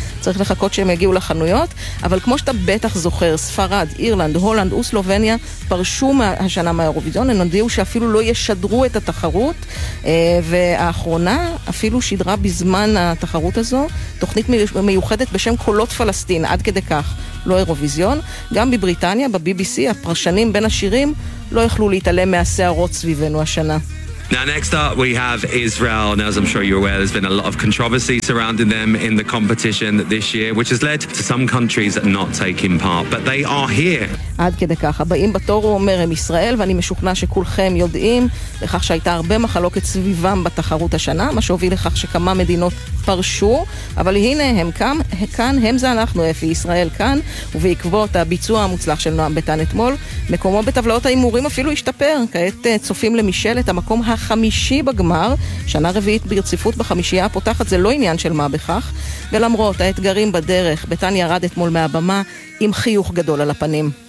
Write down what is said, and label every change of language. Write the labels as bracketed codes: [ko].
[he] צריך לחכות שהם יגיעו לחנויות, אבל כמו שאתה בטח זוכר, ספרד, אירלנד, הולנד וסלובניה פרשו השנה מהאירוויזיון, הם הודיעו שאפילו לא ישדרו את התחרות, והאחרונה אפילו שידרה בזמן התחרות הזו תוכנית מיוחדת בשם קולות פלסטין, עד כדי כך לא אירוויזיון. גם בבריטניה, בבי-בי-סי, הפרשנים בין השירים לא יכלו להתעלם מהסערות סביבנו השנה. [en] Now next up we have Israel. Now as I'm sure you're aware, there's been a lot of controversy surrounding them in the competition this year, which has led to some countries not taking part, but they are here. [he] עד כדי כך, הבאים בתור הוא אומר הם ישראל, ואני משוכנע שכולכם יודעים לכך שהייתה הרבה מחלוקת סביבם בתחרות השנה, מה שהוביל לכך שכמה מדינות פרשו, אבל הנה הם כאן, הם זה אנחנו, אפי ישראל כאן, ובעקבות הביצוע המוצלח של נועם בטן אתמול, מקומו בטבלאות האימורים אפילו השתפר, כעת צופים למישל את המקום החמישי בגמר, שנה רביעית ברציפות בחמישייה הפותחת, זה לא עניין של מה בכך, ולמרות האתגרים בדרך, בטן ירד אתמול מהבמה עם חיוך גדול על הפנים.